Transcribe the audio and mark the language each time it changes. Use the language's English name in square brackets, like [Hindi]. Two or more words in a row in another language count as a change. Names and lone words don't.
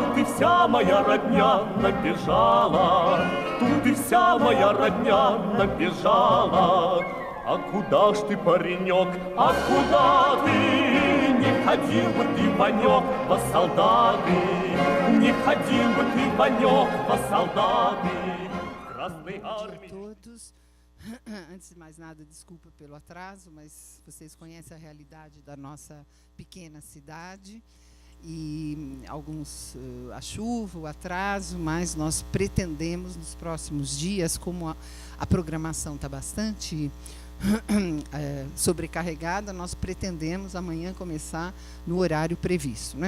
[Russian] Тут и вся моя родня набежала, тут и вся моя родня набежала. А куда ж ты, паренек, а куда ты? Не ходил бы ты, Ванек, во солдаты, не ходил бы ты, Ванек, во солдаты Красной Армии. [Portuguese] Antes de mais nada, desculpa pelo atraso, mas vocês conhecem a realidade da nossa pequena cidade e alguns a chuva, o atraso, mas nós pretendemos nos próximos dias, como a programação está bastante sobrecarregada, nós pretendemos amanhã começar no horário previsto, né?